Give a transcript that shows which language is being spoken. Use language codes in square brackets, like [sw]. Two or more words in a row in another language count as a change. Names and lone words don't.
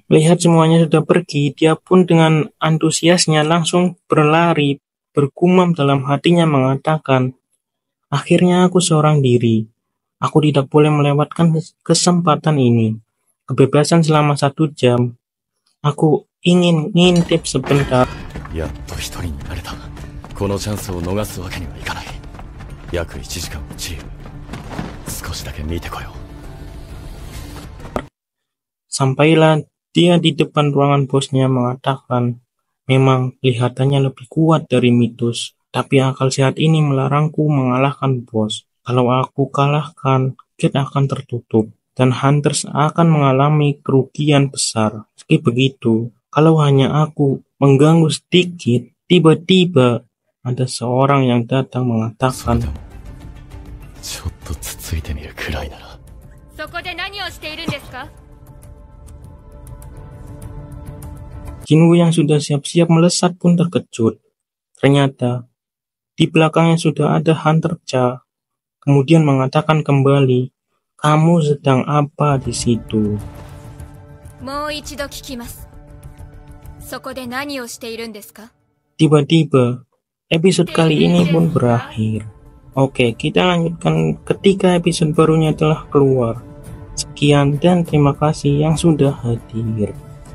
[id] Lihat semuanya sudah pergi, dia pun dengan antusiasnya langsung berlari, bergumam dalam hatinya mengatakan, akhirnya aku seorang diri. Aku tidak boleh melewatkan kesempatan ini. Kebebasan selama 1 jam. Aku ingin ngintip sebentar. [ja] やっと一人になれた。このチャンスを逃すわけにはいかない。約1時間の自由。少しだけ見てこよう。 [id] Sampailah dia di depan ruangan bosnya mengatakan, memang kelihatannya lebih kuat dari mitos, tapi akal sehat ini melarangku mengalahkan bos. Kalau aku kalahkan, gate akan tertutup, dan Hunters akan mengalami kerugian besar. Meski begitu, kalau hanya aku mengganggu sedikit, tiba-tiba ada seorang yang datang [ja] それ [id] mengatakan, [ja] でもちょっとつついてみるくらいなら。そこで何をしているんですか？ [id] Jinwoo yang sudah siap-siap melesat pun terkejut. Ternyata, di belakangnya sudah ada Hunter Cha. Kemudian mengatakan kembali, kamu sedang apa di situ? [ja] もう一度聞きます。そこで何をしているんですか？ [id] Tiba-tiba, episode kali ini pun berakhir. Oke, kita lanjutkan ketika episode barunya telah keluar. Sekian dan terima kasih yang sudah hadir.